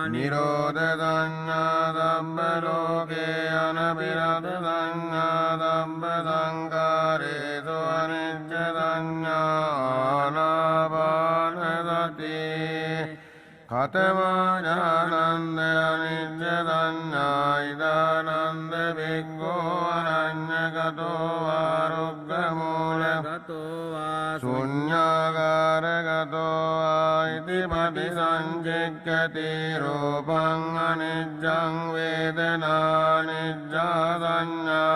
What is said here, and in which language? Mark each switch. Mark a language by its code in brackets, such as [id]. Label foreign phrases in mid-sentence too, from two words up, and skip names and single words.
[pi] නිරෝධ සංඥා සම්බ ලෝකේ අනබිරත සංඥා සම්බ සංකාරේසු අනිච්ච සංඥා ආනාපාන සති කතමානන්ද අනිච්ච සංඥා ඉදානන්ද භික්ඛෝ අනඤ්ඤගතෝ ආරුග්ග මූලගතෝ ශුඤ්ඤාගාරගතෝ ආයිති පටිසංචෙක්ඛති රූපං අනිච්ඡං වේදනානිච්ඡා සංඥා